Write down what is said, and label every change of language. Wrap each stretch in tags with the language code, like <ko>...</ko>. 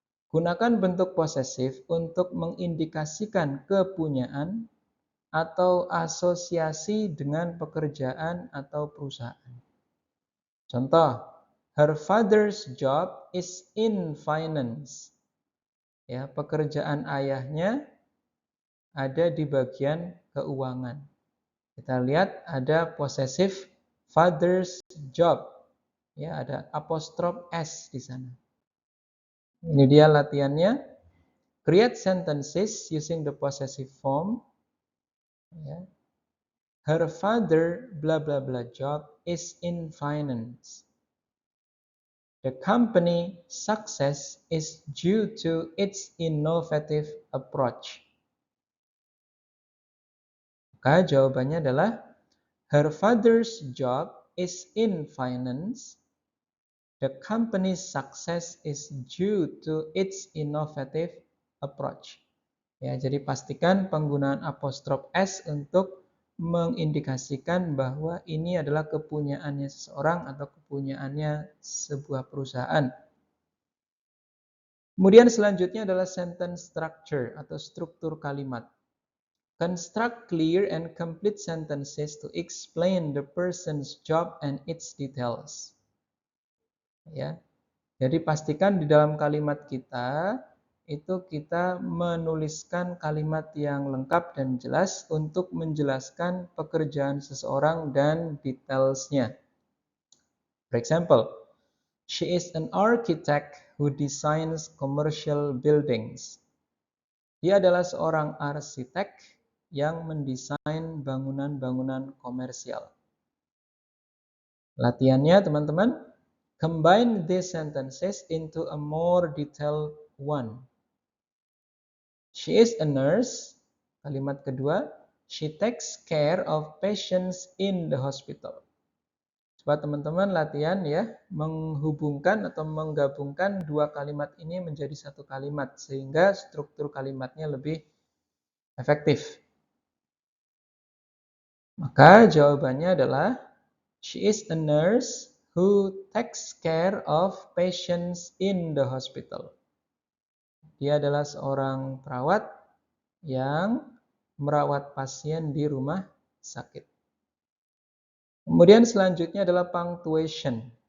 <id>Gunakan bentuk posesif untuk mengindikasikan kepunyaan atau asosiasi dengan pekerjaan atau perusahaan.</id> <en>Contoh, her father's job is in finance.</en> <id>Ya, pekerjaan ayahnya ada di bagian keuangan. Kita lihat ada possessive father's job. Ya, ada apostrof s di sana. Ini dia latihannya.</id> <en>Create sentences using the possessive form. Ya. Her father blah blah blah job is in finance. The company success is due to its innovative approach.</en> <id>Maka jawabannya adalah</id> <en>her father's job is in finance. The company's success is due to its innovative approach.</en> <id>Ya, jadi pastikan penggunaan apostrof s untuk mengindikasikan bahwa ini adalah kepunyaannya seseorang atau kepunyaannya sebuah perusahaan. Kemudian selanjutnya adalah sentence structure atau struktur kalimat.</id> <en>Construct clear and complete sentences to explain the person's job and its details.</en> <id>Ya. Jadi pastikan di dalam kalimat kita itu kita menuliskan kalimat yang lengkap dan jelas untuk menjelaskan pekerjaan seseorang dan detailsnya.</id> <en>For example, she is an architect who designs commercial buildings.</en> <id>Dia adalah seorang arsitek yang mendesain bangunan-bangunan komersial. Latihannya, teman-teman,</id> <en>combine these sentences into a more detailed one. She is a nurse.</en> <id>Kalimat kedua,</id> <en>she takes care of patients in the hospital.</en> <id>Coba teman-teman latihan ya, menghubungkan atau menggabungkan dua kalimat ini menjadi satu kalimat, sehingga struktur kalimatnya lebih efektif. Maka jawabannya adalah,</id> <en>she is a nurse who takes care of patients in the hospital.</en> <id>Dia adalah seorang perawat yang merawat pasien di rumah sakit. Kemudian selanjutnya adalah punctuation.</id>